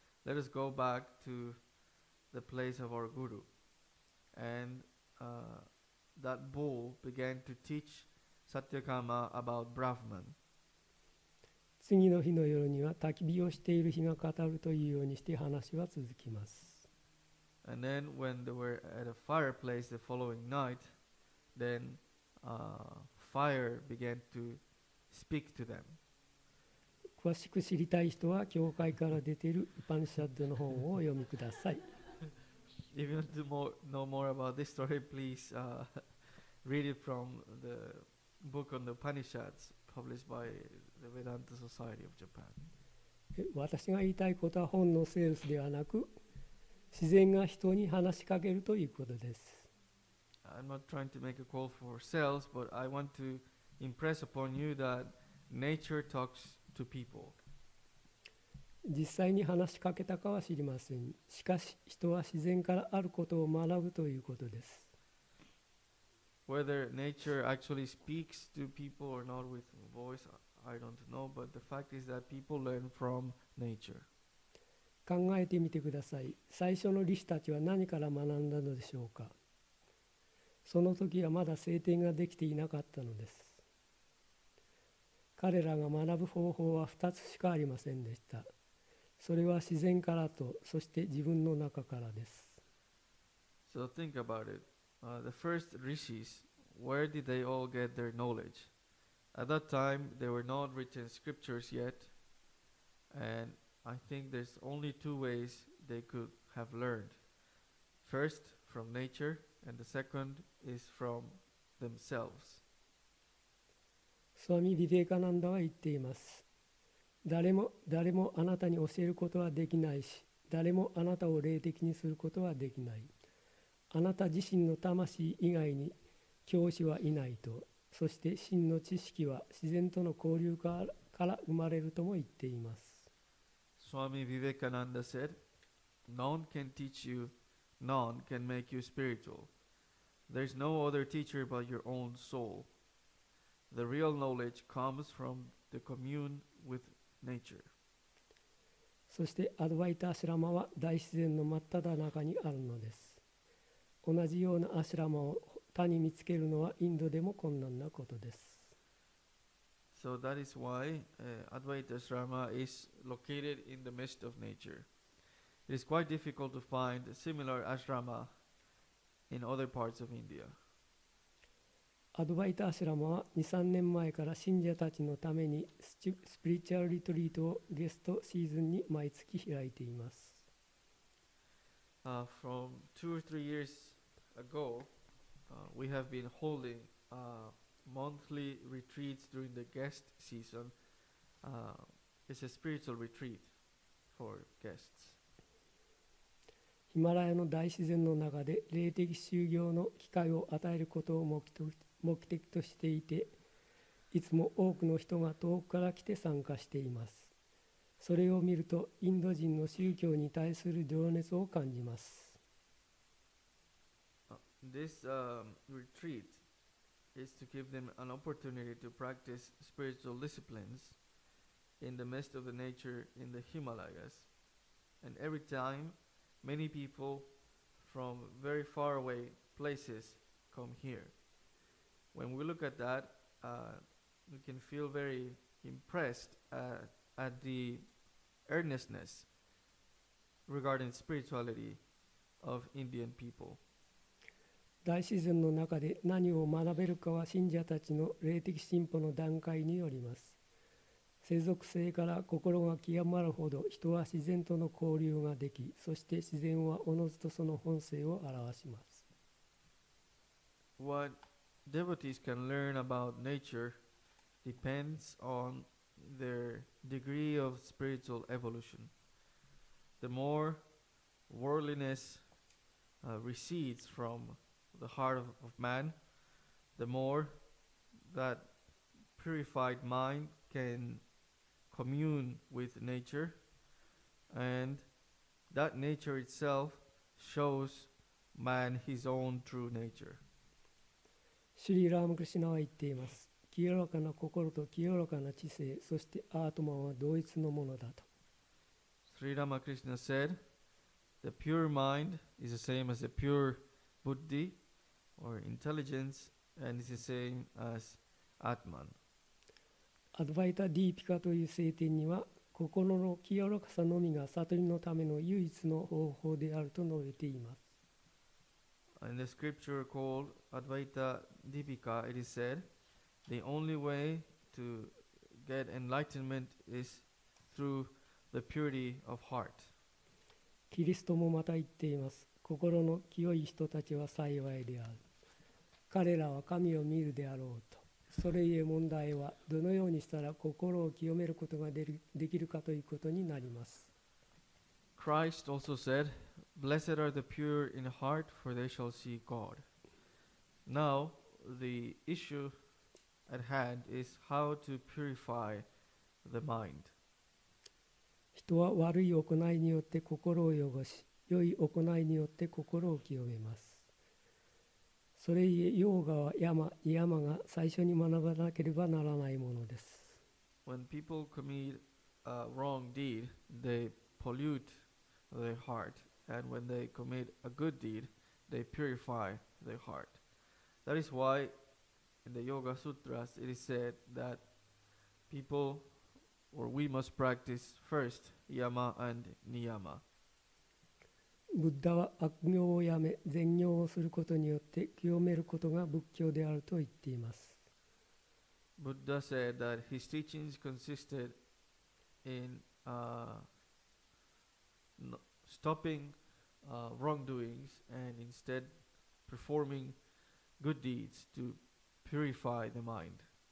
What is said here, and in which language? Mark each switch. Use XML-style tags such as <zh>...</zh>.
<en>Let us go back to the place of our guru." And that bull began to teach Satyakama about Brahman.</en> <ja>次の日の夜には焚き火をしている日が語るというようにして話は続きます。</ja> <en>And then when they were at a fireplace the following night, then fire began to speak to them.</en> <ja>詳しく知りたい人は教会から出ているウパニシャッドの本をお読みください。</ja> <en>If you want to know more about this story, please read it from the book on the Upanishads published by the Vedanta Society of Japan.</en> <ja>私が言いたいことは本のセールスではなく、自然が人に話しかけるということです。</ja> <en>I'm not trying to make a call for sales, but I want to impress upon you that nature talks to people.</en> <ja>実際に話しかけたかは知りません。しかし人は自然からあることを学ぶということです。</ja> <en>Whether nature actually speaks to people or not with voice, I don't know, but the fact is that people learn from nature.</en> <ja>考えてみてください。最初のリシュたちは何から学んだのでしょうか。その時はまだ聖典ができていなかったのです。彼らが学ぶ方法は2つしかありませんでした。それは自然からと、そして自分の中からです。</ja> <en>So think about it. The first rishis, where did they all get their knowledge? At that time, there were not written scriptures yet, and I think there's only two ways they could have learned. First, from nature, and the second is from themselves.</en> <ja>スワミ・ビベーカナンダは言っています。誰もあなたに教えることはできないし、誰もあなたを霊的にすることはできない。あなた自身の魂以外に教師はいないと、そして真の知識は自然との交流から生まれるとも言っています。</ja> <en>Swami Vivekananda said, "None can teach you, none can make you spiritual. There is no other teacher but your own soul. The real knowledge comes from the commune with nature."</en> <ja>そしてアドバイタ・アシュラマは大自然の真っ只中にあるのです。同じようなアシュラマを他に見つけるのはインドでも困難なことです。</ja> <en>So that is why Advaita Ashrama is located in the midst of nature. It is quite difficult to find a similar ashrama in other parts of India.</en> <ja>アドバイタ・アシュラマは2、3年前から信者たちのためにスピリチュアルリトリートをゲストシーズンに毎月開いています。</ja> <en>From 2 or 3 years ago, we have been holding monthly retreats during the guest season. It's a spiritual retreat for guests.</en> <ja>ヒマラヤの大自然の中で霊的修行の機会を与えることを目的としていて、いつも多くの人が遠くから来て参加しています。それを見るとインド人の宗教に対する情熱を感じます。</ja> <en>This retreat is to give them an opportunity to practice spiritual disciplines in the midst of the nature in the Himalayas. And every time, many people from very far away places come here. When we look at that, we can feel very impressed at the earnestness regarding spirituality of Indian people.</en> <ja>大自然の中で何を学べるかは信者たちの霊的進歩の段階によります。世俗性から心が極まるほど人は自然との交流ができ、そして自然はおのずとその本性を表します。</ja> <en>What devotees can learn about nature depends on their degree of spiritual evolution. The more worldliness recedes from the heart of man, the more that purified mind can commune with nature, and that nature itself shows man his own true nature.</en> <ja>シュリー・ラーマクリシュナは言っています。清らかな心と清らかな知性、そしてアートマンは同一のものだと。</ja> <en>Sri Ramakrishna said, the pure mind is the same as the pure buddhi or intelligence, and is the same as Atman.</en> <ja>アドバイタ・ディーピカという聖典には、心の清らかさのみが悟りのための唯一の方法であると述べています。</ja> <en>In the scripture called Advaita Dipika, it is said, the only way to get enlightenment is through the purity of heart.</en> <ja>キリストもまた言っています。心の清い人たちは幸いである。彼らは神を見るであろうと。それゆえ問題はどのようにしたら心を清めることができるかということになります。</ja> <en>Christ also said, Blessed are the pure in heart, for they shall see God. Now, the issue at hand is how to purify the mind.</en> <ja>人は悪い行いによって心を汚し、良い行いによって心を清めます。それゆえヨーガは山が最初に学ばなければならないものです。</ja> <en>When people commit a wrong deed, they pollute their heart. And when they commit a good deed, they purify their heart. That is why in the Yoga Sutras it is said that people or we must practice first yama and niyama.</en> <ja>ブッダは悪行をやめ善行をすることによって清めることが仏教であると言っています。</ja> <en>Buddha said that his teachings consisted in stopping wrongdoings and instead performing good deeds to purify the mind.</en>